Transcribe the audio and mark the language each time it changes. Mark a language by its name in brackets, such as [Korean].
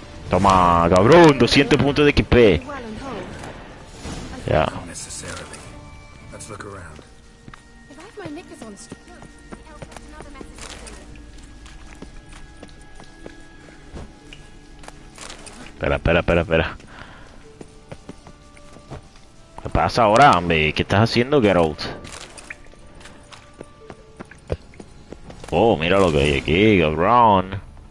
[Spanish] Toma, cabrón, 200 puntos de XP. [English] Well and whole. [Spanish] Ya. [English] Not necessarily. Let's look around. If I have my knickers on straight. Look, the elf left another message for you. [Spanish] Espera. ¿Qué pasa ahora, hombre? ¿Qué estás haciendo, Geralt? Oh, mira lo que hay aquí, cabrón.